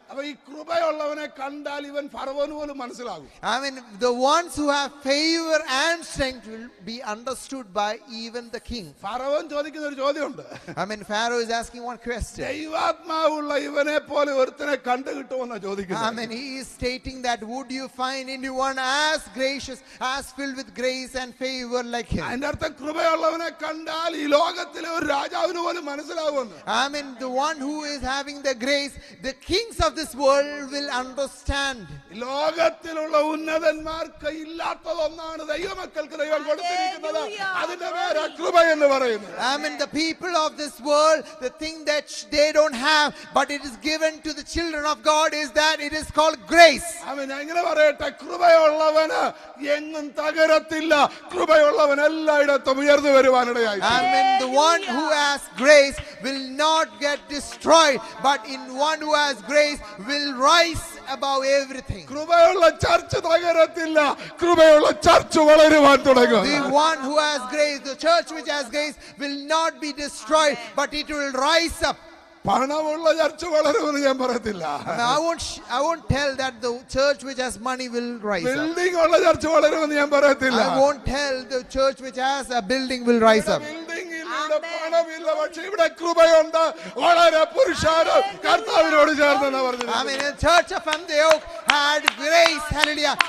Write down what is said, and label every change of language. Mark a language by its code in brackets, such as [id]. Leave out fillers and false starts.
[ml] അപ്പോൾ ഈ കൃപയുള്ളവനെ കണ്ടാൽ ഇവൻ ഫറവോന് പോലും മനസ്സിലാകും. [en] I mean, the ones who have favor and strength will be understood by even the king. [ml] ഫറവോൻ ചോദിക്കുന്ന ഒരു ചോദ്യമുണ്ട്. [en] I mean, Pharaoh is asking one question. [ml] ദൈവാത്മാവുള്ള ഇവനെ പോലെ ഒരുത്തനെ കണ്ടു കിട്ടുമെന്നാ [en] I [ml] ചോദിക്കുന്നത്. [en] mean, he is stating that would you find anyone as gracious, as filled with grace and favor like him? [ml] അതിന്റെ അർത്ഥം കൃപയുള്ളവനെ കണ്ടാൽ ഈ ലോകത്തിലെ ഒരു രാജാവിന് പോലും മനസ്സിലാകുമെന്ന്. [en] I mean, the one who is having the grace, the kings of this world will understand. [ml] ലോകത്തിലുള്ള ഉന്നതന്മാർക്ക് ഇല്ലാത്തതൊന്നാണ് ദൈവമക്കൾക്ക് ദൈവം കൊടുത്തിരിക്കുന്നത്. അതിന്റെ പേരാ കൃപ എന്ന് പറയുന്നത്. [en] I mean, the people of this world, the thing that they don't have, but it is given to the children of God, is that it is called grace. [ml] അവൻ എങ്ങനെ പറയട്ടെ, കൃപയുള്ളവന് എങ്ങും തകരത്തില്ല, കൃപയുള്ളവൻ എല്ലായിടത്തും ഉയർന്നു വരുവാനിടയായി. [en] I mean, the one who has grace will not get destroyed, but in one who has grace will rise above everything. [ml] കൃപയുള്ള church തകരത്തില്ല, കൃപയുള്ള church വളരുവാൻ തുടങ്ങും. [en] The one who has grace, the church which has grace, will not be destroyed, but it will rise up. [ml] പണമുള്ള church വളരുമെന്ന് ഞാൻ പറയത്തില്ല. [en] I won't tell that the church which has money will rise up. [ml] Building ഉള്ള church വളരുമെന്ന് ഞാൻ പറയത്തില്ല. [en] I won't tell the church which has a building will rise up. [ml] Building ഇല്ല, പണമില്ല, പക്ഷെ ഇവിടെ കൃപയുണ്ട്, വളരെ പുരുഷാരം കർത്താവിനോട് ചേർന്നെന്നാ പറഞ്ഞത്. [en] I mean, the church of Antioch had grace, hallelujah.